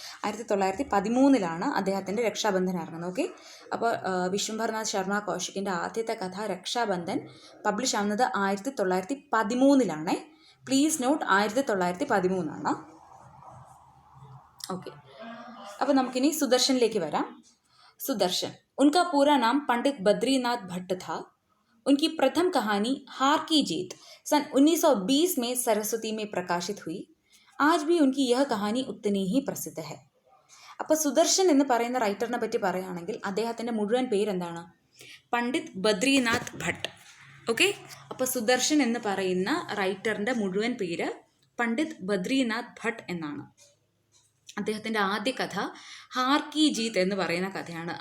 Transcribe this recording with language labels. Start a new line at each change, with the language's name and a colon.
Malayalam: 1913 അദ്ദേഹത്തിൻ്റെ രക്ഷാബന്ധൻ ഇറങ്ങുന്നത്. ഓക്കെ, അപ്പോൾ വിശ്വംഭർനാഥ് ശർമ്മ കൗശിക്കിൻ്റെ ആദ്യത്തെ കഥ രക്ഷാബന്ധൻ പബ്ലിഷ് ആവുന്നത് 1913.
English: please note
Malayalam: 1913. ഓക്കെ, അപ്പോൾ നമുക്കിനി സുദർശനിലേക്ക് വരാം.
Hindi: सुदर्शन, उनका पूरा नाम पंडित बद्रीनाथ भट्ट था. उनकी प्रथम कहानी हार की जीत सन 1920 में सरस्वती में प्रकाशित हुई. आज भी उनकी यह कहानी उतनी ही प्रसिद्ध है.
Malayalam: അപ്പോൾ സുദർശൻ എന്ന് പറയുന്ന റൈറ്ററിനെ പറ്റി പറയുകയാണെങ്കിൽ അദ്ദേഹത്തിൻ്റെ മുഴുവൻ പേരെന്താണ്? പണ്ഡിറ്റ് ബദ്രീനാഥ് ഭട്ട്. ഓക്കെ, അപ്പോൾ സുദർശൻ എന്ന് പറയുന്ന റൈറ്ററിൻ്റെ മുഴുവൻ പേര് പണ്ഡിറ്റ് ബദ്രീനാഥ് ഭട്ട് എന്നാണ്. അദ്ദേഹത്തിൻ്റെ ആദ്യ കഥ ഹാർ കി ജീത്ത് എന്ന് പറയുന്ന കഥയാണ്.